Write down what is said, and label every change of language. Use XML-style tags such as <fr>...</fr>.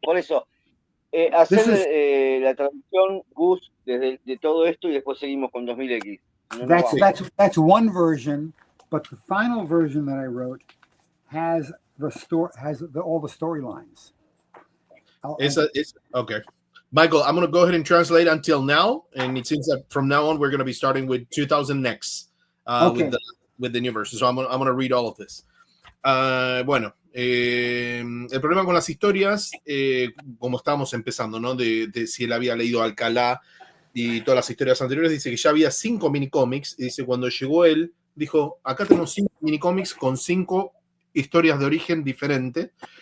<es>Por eso, hacer la traducción, Gus, de todo esto y después seguimos con 2000X.</es> <en>That's one version, but the final version that I wrote has all the storylines. Okay. Michael, I'm going to go ahead and translate until now, and it seems that from now on we're going to be starting with 2000 next with the new version. So I'm going to read all of this.</en> <es>Bueno, el problema con las historias, como estábamos empezando, ¿no? De si él había leído Alcalá y todas las historias anteriores, dice que ya había 5 minicómics, y dice cuando llegó él, dijo, acá tenemos 5 minicómics con 5 historias de origen diferente.</es>